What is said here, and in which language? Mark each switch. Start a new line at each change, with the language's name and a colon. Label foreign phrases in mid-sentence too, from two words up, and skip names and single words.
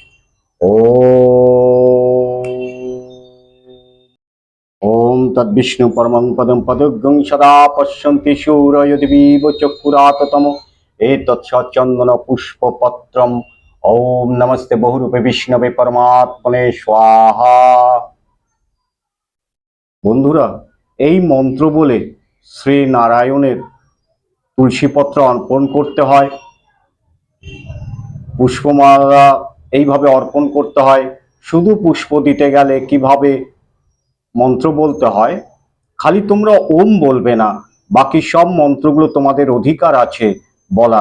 Sanskrit: ॐ तद्विष्णु परमं पदं पदग्गं सदा पश्यन्ति शूरयो दिवीव चक्षुराततमो एतत्सचन्दन पुष्पपत्रम् ॐ नमस्ते भूर्भुवे विष्णवे परमात्मने स्वाहा।
Bangla: বন্ধুরা, এই মন্ত্র বলে শ্রী নারায়ণের তুলসীপত্র অর্পণ করতে হয়, পুষ্পমালা এইভাবে অর্পণ করতে হয়। শুধু পুষ্প দিতে গেলে কিভাবে মন্ত্র বলতে হয়, খালি তোমরা ওম বলবে না, বাকি সব মন্ত্রগুলো তোমাদের অধিকার আছে বলার।